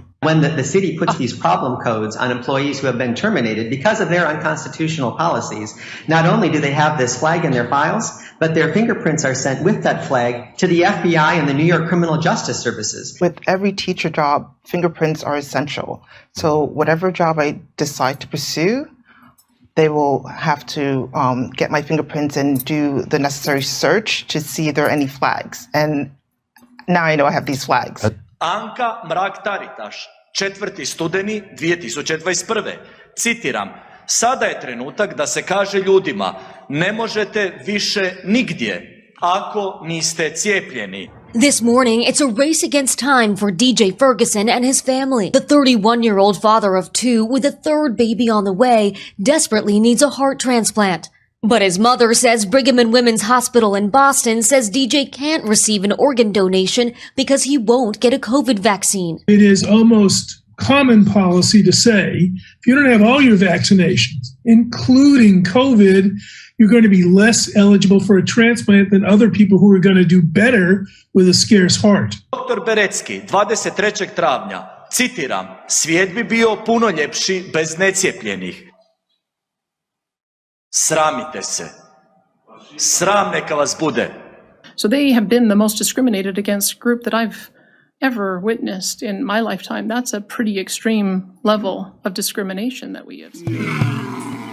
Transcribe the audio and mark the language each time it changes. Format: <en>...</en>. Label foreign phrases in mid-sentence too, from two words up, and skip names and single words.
<en>When the city puts these problem codes on employees who have been terminated because of their unconstitutional policies, not only do they have this flag in their files, but their fingerprints are sent with that flag to the FBI and the New York Criminal Justice Services. With every teacher job, fingerprints are essential. So whatever job I decide to pursue, they will have to get my fingerprints and do the necessary search to see if there are any flags. And now I know I have these flags.</en> <hr>Anka Mrak-Taritaš, 4. studeni 2021. Citiram, sada je trenutak da se kaže ljudima, ne možete više nigdje ako niste cijepljeni.</hr> <en>This morning, it's a race against time for DJ Ferguson and his family. The 31-year-old father of 2 with a 3rd baby on the way desperately needs a heart transplant. But his mother says Brigham and Women's Hospital in Boston says DJ can't receive an organ donation because he won't get a COVID vaccine. It is almost common policy to say, if you don't have all your vaccinations, including COVID, you're going to be less eligible for a transplant than other people who are going to do better with a scarce heart.</en> <hr>Dr. Berecki, 23. travnja, citiram, svijet bi bio puno ljepši bez necijepljenih. Sramite se. Sram neka vas bude.</hr> <en>So they have been the most discriminated against group that I've ever witnessed in my lifetime. That's a pretty extreme level of discrimination that we have seen.</en>